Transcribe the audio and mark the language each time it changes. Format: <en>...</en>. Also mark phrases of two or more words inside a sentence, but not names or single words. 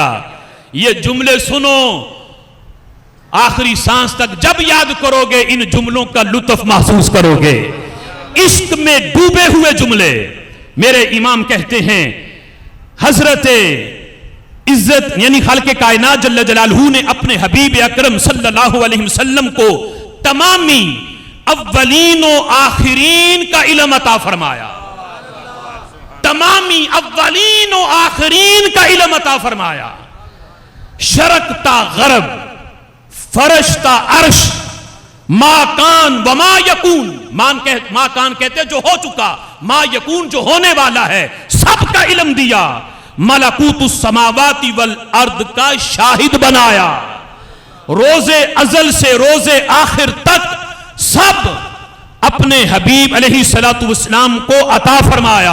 <ur>یہ جملے سنو، آخری سانس تک جب یاد کرو گے ان جملوں کا لطف محسوس کرو گے. عشق میں ڈوبے ہوئے جملے. میرے امام کہتے ہیں حضرت عزت یعنی خالق کائنات</ur> <ar>جل جلالہ</ar> <ur>نے اپنے حبیب اکرم</ur> <ar>صلی اللہ علیہ وسلم</ar> <ur>کو تمامی اولین و آخرین کا علم عطا فرمایا، تمامی اولین و آخرین کا علم عطا فرمایا. شرق تا غرب، فرش تا عرش،</ur> <ar>ما کان و ما یکون، ما کان</ar> <ur>کہتے جو ہو چکا،</ur> <ar>ما یکون</ar> <ur>جو ہونے والا ہے، سب کا علم دیا.</ur> <ar>ملکوت السماوات والارض</ar> <ur>کا شاہد بنایا. روز ازل سے روز آخر تک سب اپنے حبیب</ur> <ar>علیہ الصلوۃ والسلام</ar> <ur>کو عطا فرمایا.</ur>